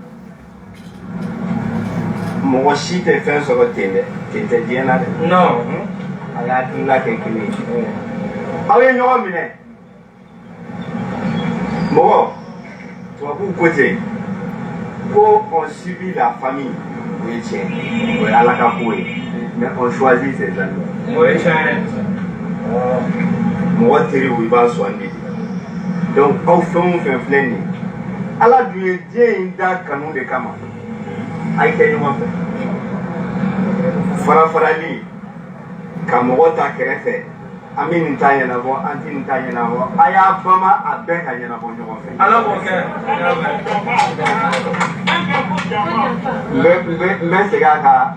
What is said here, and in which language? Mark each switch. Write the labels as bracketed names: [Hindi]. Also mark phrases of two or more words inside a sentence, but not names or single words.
[Bambara] mɔgɔ si tɛ fɛn sɔrɔ ten dɛ ten tɛ diɲɛ na dɛ non a y'a hakilina kɛ kelen ye aw ye ɲɔgɔn minɛ mɔgɔ tubabuw ko ten ko [French] on subit la famille [Bambara] o ye tiɲɛ o ye ala ka ko ye [French] mais on choisit ses amis [Bambara] o ye tiɲɛ mɔgɔ teriw i b'a sugandi donc aw fɛn o fɛn filɛ nin ye ala dun ye diɲɛ in da kanu de kama a ye kɛ ɲɔgɔn fɛ farafarali ka mɔgɔ ta kɛrɛfɛ an bɛ nin ta ɲɛnabɔ an tɛ nin ta ɲɛnabɔ a y'a bama a bɛɛ ka ɲɛnabɔ ɲɔgɔn fɛ ala b'o kɛ n bɛ segin a kan